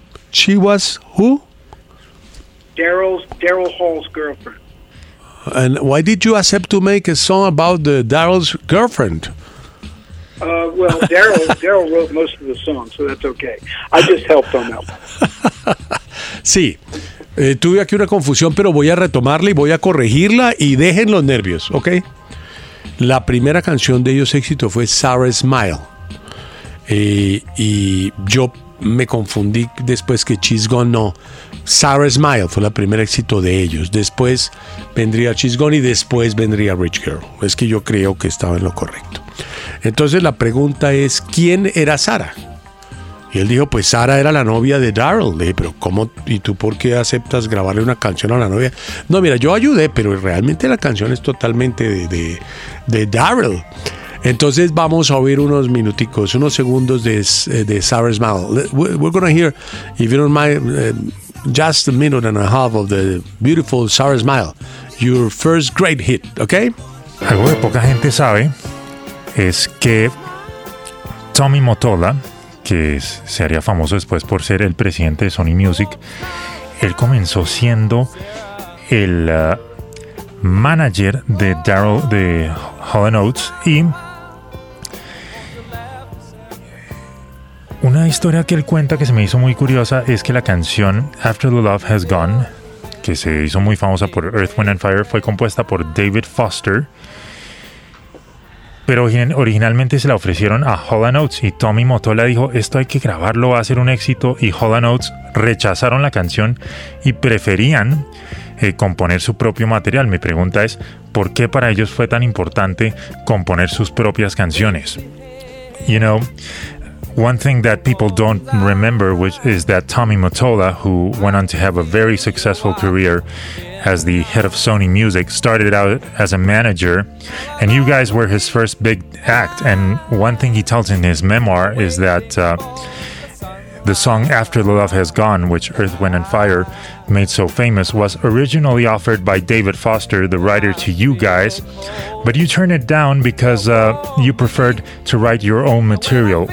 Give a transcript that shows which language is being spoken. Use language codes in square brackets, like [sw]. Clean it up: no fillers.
[en] She was who? Daryl Hall's girlfriend. And why did you accept to make a song about the Daryl's girlfriend? Well, Daryl wrote most of the song, so that's okay. I just helped on that. [es] Sí. Tuve aquí una confusión, pero voy a retomarla y voy a corregirla, y dejen los nervios, ¿ok? La primera canción de ellos éxito fue Sarah Smile. Y yo me confundí después que She's Gone, no. Sarah Smile fue la primer éxito de ellos. Después vendría She's Gone y después vendría Rich Girl. Es que yo creo que estaba en lo correcto. Entonces la pregunta es, ¿quién era Sarah? Y él dijo, pues Sarah era la novia de Daryl. Le dije, pero ¿cómo? ¿Y tú por qué aceptas grabarle una canción a la novia? No, mira, yo ayudé, pero realmente la canción es totalmente de Daryl. Entonces vamos a oír unos minuticos, unos segundos de Sour Smile. [en] We're going to hear, if you don't mind, just a minute and a half of the beautiful Sour Smile, your first great hit, okay? [es] Algo que poca gente sabe es que Tommy Mottola, que se haría famoso después por ser el presidente de Sony Music, él comenzó siendo el manager de Daryl, de Hall & Oates, y una historia que él cuenta que se me hizo muy curiosa es que la canción After the Love Has Gone, que se hizo muy famosa por Earth, Wind & Fire, fue compuesta por David Foster, pero originalmente se la ofrecieron a Hall & Oates, y Tommy Mottola dijo, esto hay que grabarlo, va a ser un éxito, y Hall & Oates rechazaron la canción y preferían componer su propio material. Mi pregunta es, ¿por qué para ellos fue tan importante componer sus propias canciones? [en] You know, one thing that people don't remember, which is that Tommy Mottola, who went on to have a very successful career as the head of Sony Music, started out as a manager, and you guys were his first big act. And one thing he tells in his memoir is that the song After the Love Has Gone, which Earth, Wind & Fire made so famous, was originally offered by David Foster, the writer, to you guys, but you turned it down because you preferred to write your own material.